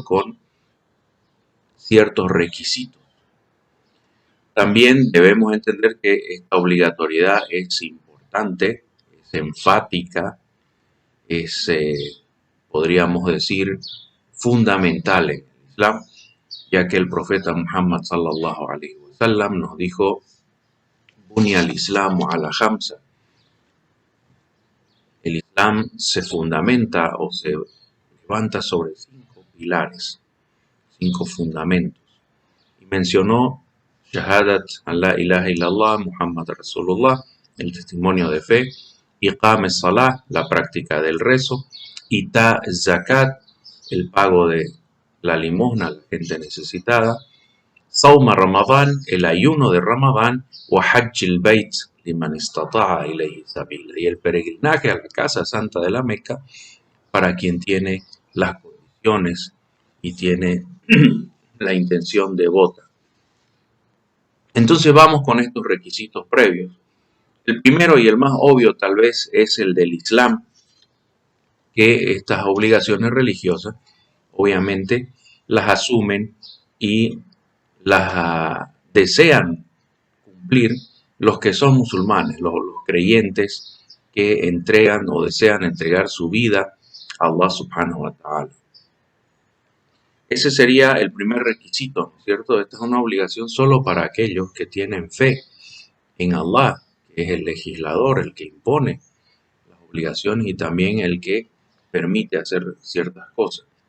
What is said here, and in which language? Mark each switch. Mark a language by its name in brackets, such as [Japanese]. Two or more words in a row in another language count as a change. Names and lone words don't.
[Spanish] Con ciertos requisitos. También debemos entender que esta obligatoriedad es importante, es enfática, es, podríamos decir, fundamental en el Islam, ya que el profeta Muhammad [Arabic] صلى الله عليه وسلم [Spanish] nos dijo: [Arabic] بني الإسلام على خمسة. [Spanish] El Islam se fundamenta o se levanta sobre 5 pilares, 5 fundamentos. Y mencionó [Arabic] شهادة أن لا إله إلا الله محمد رسول الله, [Spanish] el testimonio de fe; [Arabic] إقام الصلاة, [Spanish] la práctica del rezo; [Arabic] إيتاء الزكاة, [Spanish] el pago de la limosna a la gente necesitada; [Arabic] صوم رمضان, [Spanish] el ayuno de Ramadán; [Arabic] وحج البيت لمن استطاع إليه سبيلا, [Spanish] y el peregrinaje a la casa santa de la Meca para quien tiene las condiciones y tiene la intención devota. Entonces vamos con estos requisitos previos. El primero y el más obvio tal vez es el del Islam, que estas obligaciones religiosas obviamente las asumen y las desean cumplir los que son musulmanes, los creyentes que entregan o desean entregar su vida a Allah [Arabic] سبحانه وتعالى. [Spanish] Ese sería el primer requisito, ¿cierto? Esta es una obligación solo para aquellos que tienen fe en Allah, que es el legislador, el que impone las obligaciones y también el que permite hacer ciertas cosas.